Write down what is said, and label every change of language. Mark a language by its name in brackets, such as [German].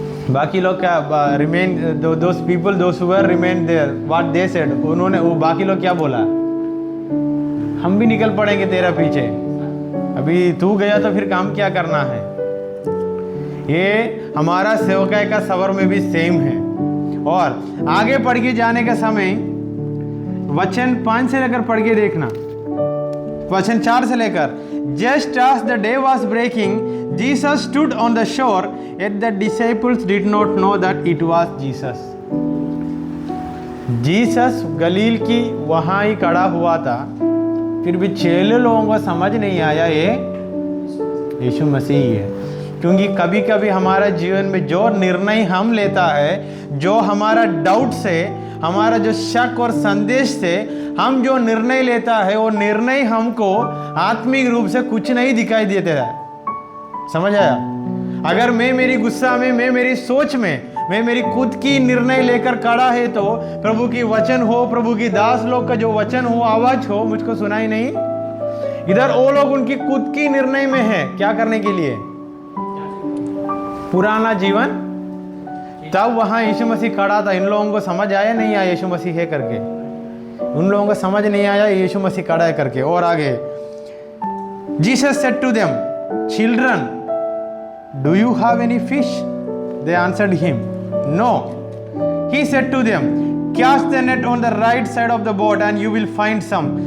[Hindi] बाकी लोग क्या remain, [English] those people those who were remain there, what they said, [Hindi] उन्होंने, वो बाकी लोग क्या बोला? हम भी निकल पड़ेंगे तेरा पीछे, अभी तू गया तो फिर काम क्या करना है? ये हमारा सेवकाई का सबर में भी सेम है। और आगे पढ़ के जाने का समय वचन 5 से लेकर [English] पढ़ के देखना, वचन 4 से लेकर, just as the day was breaking, Jesus stood on the shore, yet the disciples did not know that it was Jesus. [Hindi] Jesus गलील की वहां ही खड़ा हुआ था, फिर भी चेले लोगों को समझ नहीं आया ये यीशु मसीह है। क्योंकि कभी कभी हमारा जीवन में जो निर्णय हम लेता है, जो हमारा डाउट से, हमारा जो शक और संदेश से हम जो निर्णय लेता है, वो निर्णय हमको आत्मिक रूप से कुछ नहीं दिखाई देता है। समझ आया? अगर मैं मेरी गुस्सा में, मैं मेरी सोच में, मैं मेरी खुद की निर्णय लेकर खड़ा है, तो प्रभु की वचन हो, प्रभु की दास लोग का जो वचन हो, आवाज हो, मुझको सुनाई नहीं। इधर वो लोग उनकी खुद की निर्णय में है, क्या करने के लिए? पुराना जीवन। तब वहां यीशु मसीह खड़ा था। इन लोगों को समझ आया नहीं आया यीशु मसीह है करके, उन लोगों को समझ नहीं आया यीशु मसीह खड़ा है करके। और आगे, [English] Jesus said to them, children do you have any fish? They answered him, no. He said to them, cast the net on the right side of the boat and you will find some.